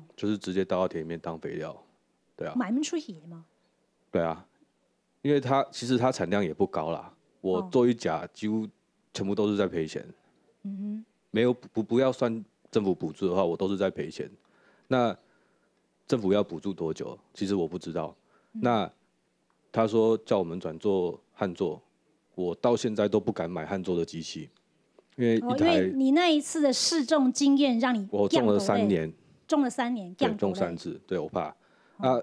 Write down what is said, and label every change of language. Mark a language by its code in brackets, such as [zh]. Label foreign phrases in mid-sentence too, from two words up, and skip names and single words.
[zh] 就是直接倒到田裡面當肥料。對啊。賣不出去嗎？對啊，因為其實它產量也不高啦。我做一甲幾乎全部都是在賠錢。嗯哼。沒有不要算政府補助的話，我都是在賠錢。那政府要補助多久？其實我不知道。那他说叫我们转做旱作，我到现在都不敢买旱作的机器，因为因为你那一次的试种经验让你我种了3年，种了3年，对，种3次，对我怕啊。